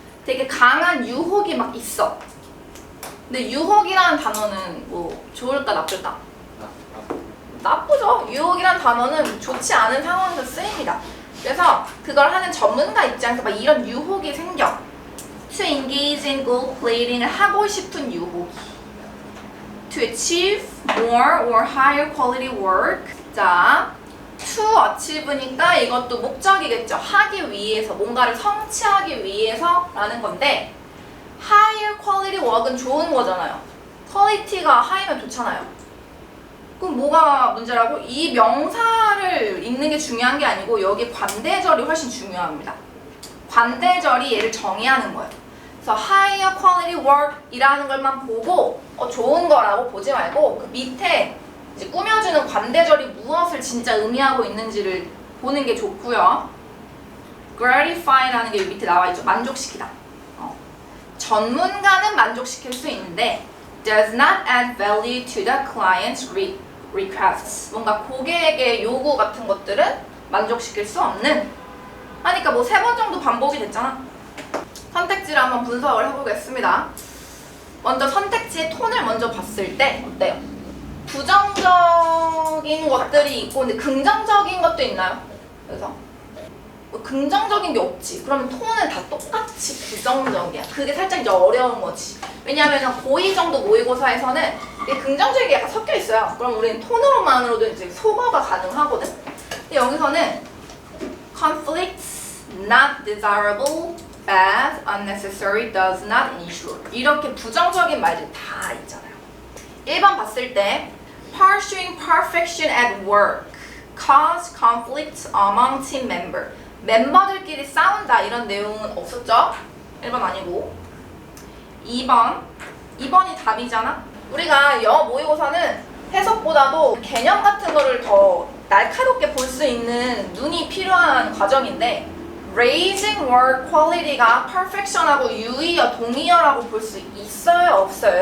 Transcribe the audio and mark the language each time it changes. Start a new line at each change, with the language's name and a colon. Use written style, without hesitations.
Korean: 되게 강한 유혹이 막 있어. 근데 유혹이라는 단어는 뭐 좋을까 나쁠까? 나쁘죠. 유혹이란 단어는 좋지 않은 상황에서 쓰입니다. 그래서 그걸 하는 전문가 입장에서 막 이런 유혹이 생겨.
English: To engage in gold plating을 하고 싶은 유혹이. To achieve more or higher quality work.
Korean: 자, to achieve니까 이것도 목적이겠죠. 하기 위해서, 뭔가를 성취하기 위해서 라는 건데 higher quality work 은 좋은 거잖아요. 퀄리티가 하이면 좋잖아요. 그럼 뭐가 문제라고? 이 명사를 읽는 게 중요한 게 아니고 여기 관대절이 훨씬 중요합니다. 관대절이 얘를 정의하는 거예요. 그래서 higher quality work 이라는 것만 보고 좋은 거라고 보지 말고 그 밑에 이제 꾸며주는 관대절이 무엇을 진짜 의미하고 있는지를 보는 게 좋고요. gratify라는 게 밑에 나와 있죠. 만족시키다.
English: 전문가는 만족시킬 수 있는데 does not add value to the client's requests.
Korean: 뭔가 고객의 요구 같은 것들은 만족시킬 수 없는. 하니까 뭐 3번 정도 반복이 됐잖아. 선택지를 한번 분석을 해보겠습니다. 먼저 선택지의 톤을 먼저 봤을 때 어때요? 부정적인 것들이 있고 근데 긍정적인 것도 있나요? 그래서 뭐 긍정적인 게 없지. 그러면 톤은 다 똑같이 부정적이야. 그게 살짝 이제 어려운 거지. 왜냐하면 고2 정도 모의고사에서는 이게 긍정적이 약간 섞여 있어요. 그럼 우리는 톤으로만으로도 이제 소거가 가능하거든. 근데 여기서는 conflicts not desirable, bad, unnecessary, does not ensure 이렇게 부정적인 말들 다 있잖아요.
English: 1번 봤을 때 pursuing perfection at work cause conflicts among team member 멤버들끼리 싸운다 이런 내용은 없었죠?
Korean: 1번 아니고 2번이 답이잖아? 우리가 영어 모의고사는 해석보다도 개념 같은 거를 더 날카롭게 볼 수 있는 눈이 필요한 과정인데 raising work quality 가 perfection하고 유의어, 동의어라고 볼 수 있어요? 없어요?